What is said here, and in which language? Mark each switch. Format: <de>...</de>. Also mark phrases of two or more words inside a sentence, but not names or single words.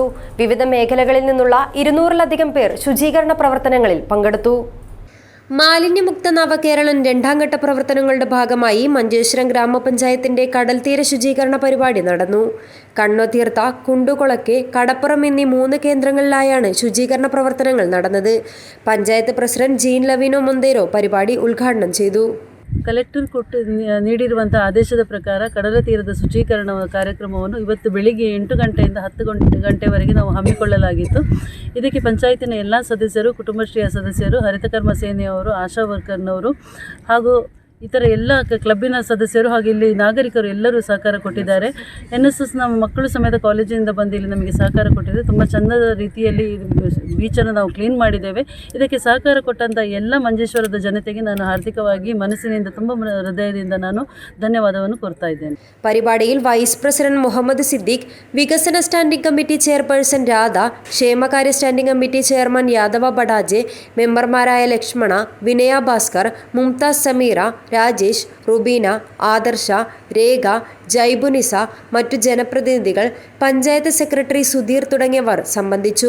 <ml>വിവിധ മേഖലകളിൽ നിന്നുള്ള 200-ലധികം പേർ ശുചീകരണ പ്രവർത്തനങ്ങളിൽ പങ്കെടുത്തു. മാലിന്യമുക്ത നവകേരളം രണ്ടാംഘട്ട പ്രവർത്തനങ്ങളുടെ ഭാഗമായി മഞ്ചേശ്വരം ഗ്രാമപഞ്ചായത്തിന്റെ കടൽത്തീര ശുചീകരണ പരിപാടി നടന്നു. കണ്ണോത്തീർത്ത, കുണ്ടുകുളക്കെ, കടപ്പുറം എന്നീ 3 കേന്ദ്രങ്ങളിലായാണ് ശുചീകരണ പ്രവർത്തനങ്ങൾ നടന്നത്.</ml> <kn>ಪಂಚಾಯತ್ ಪ್ರೆಸಿಡೆಂಟ್ ಜೀನ್ ಲವಿನೋ ಮೊಂದೇರೋ ಪರಿಪಾಡಿ ಉದ್ಘಾಟನೆ ചെയ്തു. ಕಲೆಕ್ಟರ್ ಕೊಟ್ಟು ನೀಡಿರುವಂಥ ಆದೇಶದ ಪ್ರಕಾರ ಕಡಲ ತೀರದ ಶುಚೀಕರಣ ಕಾರ್ಯಕ್ರಮವನ್ನು ಇವತ್ತು ಬೆಳಿಗ್ಗೆ 8 ಗಂಟೆಯಿಂದ 10 ಗಂಟೆವರೆಗೆ ನಾವು ಹಮ್ಮಿಕೊಳ್ಳಲಾಗಿತ್ತು. ಇದಕ್ಕೆ ಪಂಚಾಯತಿನ ಎಲ್ಲ ಸದಸ್ಯರು, ಕುಟುಂಬಶ್ರೀಯ ಸದಸ್ಯರು, ಹರಿತಕರ್ಮ ಸೇನೆಯವರು, ಆಶಾ ವರ್ಕರ್ನವರು ಹಾಗೂ ಇತರ ಎಲ್ಲ ಕ್ಲಬ್ಬಿನ ಸದಸ್ಯರು ಹಾಗೂ ಇಲ್ಲಿ ನಾಗರಿಕರು ಎಲ್ಲರೂ ಸಹಕಾರ ಕೊಟ್ಟಿದ್ದಾರೆ. NSS ನಮ್ಮ ಮಕ್ಕಳು ಸಮೇತ ಕಾಲೇಜಿನಿಂದ ಬಂದು ಇಲ್ಲಿ ನಮಗೆ ಸಹಕಾರ ಕೊಟ್ಟಿದೆ. ತುಂಬ ಚಂದದ ರೀತಿಯಲ್ಲಿ ಬೀಚನ್ನು ನಾವು ಕ್ಲೀನ್ ಮಾಡಿದ್ದೇವೆ. ಇದಕ್ಕೆ ಸಹಕಾರ ಕೊಟ್ಟಂಥ ಎಲ್ಲ ಮಂಜೇಶ್ವರದ ಜನತೆಗೆ ನಾನು ಹಾರ್ದಿಕವಾಗಿ ಮನಸ್ಸಿನಿಂದ ತುಂಬ ಹೃದಯದಿಂದ ನಾನು ಧನ್ಯವಾದವನ್ನು ಕೋರ್ತಾ ಇದ್ದೇನೆ.</kn> <ml>പരിപാടിയിൽ</ml> <en>vice president</en> <ml>മുഹമ്മദ് സിദ്ദീഖ്, വികസന</ml> <en>standing committee chairperson</en> <ml>രാധ, ക്ഷേമകാര്യ</ml> <en>standing committee chairman</en> <ml>യാദവ ബഡാജെ, മെമ്പർമാരായ ലക്ഷ്മണ, വിനയ ഭാസ്കർ, മുംതാസ് സമീറ, രാജേഷ്, റുബീന, ആദർശ, രേഖ, ജൈബുനിസ, മറ്റു ജനപ്രതിനിധികൾ, പഞ്ചായത്ത് സെക്രട്ടറി സുധീർ തുടങ്ങിയവർ സംബന്ധിച്ചു.</ml>